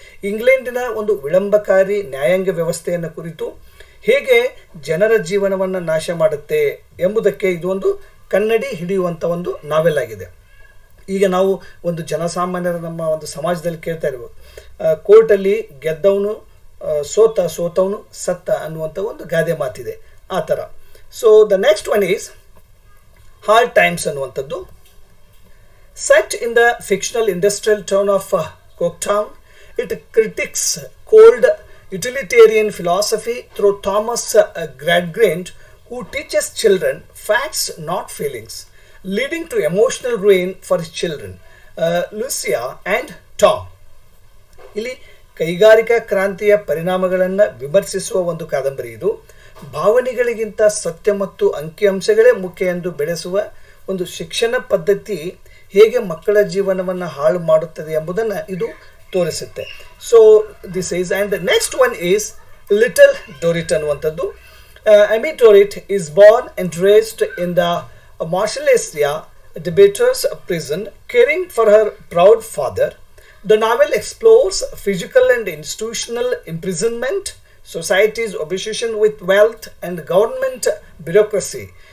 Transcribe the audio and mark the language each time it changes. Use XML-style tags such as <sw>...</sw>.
<kn>ಇಂಗ್ಲೆಂಡಿನ ಒಂದು ವಿಳಂಬಕಾರಿ ನ್ಯಾಯಾಂಗ ವ್ಯವಸ್ಥೆಯನ್ನು ಕುರಿತು ಹೇಗೆ ಜನರ ಜೀವನವನ್ನು ನಾಶ ಮಾಡುತ್ತೆ ಎಂಬುದಕ್ಕೆ ಇದು ಒಂದು ಕನ್ನಡಿ ಹಿಡಿಯುವಂಥ ಒಂದು ನಾವೆಲ್ ಆಗಿದೆ. ಈಗ ನಾವು ಒಂದು ಜನಸಾಮಾನ್ಯರ ನಮ್ಮ ಒಂದು ಸಮಾಜದಲ್ಲಿ ಕೇಳ್ತಾ ಇರ್ಬೋದು, ಕೋರ್ಟಲ್ಲಿ ಗೆದ್ದವನು ಸೋತವನು ಸತ್ತ ಅನ್ನುವಂಥ ಒಂದು ಗಾದೆ ಮಾತಿದೆ, ಆ ಥರ.</kn> <en>so the next one is Hard Times</en> <kn>ಅನ್ನುವಂಥದ್ದು.</kn> <en>Set in the fictional industrial town of Coketown, it critiques cold utilitarian philosophy through Thomas Gradgrind, who teaches children facts, not feelings, leading to emotional ruin for his children. Louisa and Tom.</en> <kn>ಇಲ್ಲಿ ಕೈಗಾರಿಕಾ ಕ್ರಾಂತಿಯ ಪರಿಣಾಮಗಳನ್ನು ವಿಮರ್ಶಿಸುವ ಒಂದು ಕಾದಂಬರಿ ಇದು. ಭಾವನೆಗಳಿಗಿಂತ ಸತ್ಯ ಮತ್ತು ಅಂಕಿಅಂಶಗಳೇ ಮುಖ್ಯ ಎಂದು ಬೆಳೆಸುವ ಒಂದು ಶಿಕ್ಷಣ ಪದ್ಧತಿ ಹೇಗೆ ಮಕ್ಕಳ ಜೀವನವನ್ನು ಹಾಳು ಮಾಡುತ್ತದೆ ಎಂಬುದನ್ನು ಇದು ತೋರಿಸುತ್ತೆ.</kn> <en>so this is and the next one is Little Dorrit</en> <kn>ಅನ್ನುವಂಥದ್ದು.</kn> <en>Amy Dorrit is born and raised in the Marshallesia debater's prison, caring for her proud father. The novel explores physical and institutional imprisonment, society's obsession with wealth, and government bureaucracy.</en>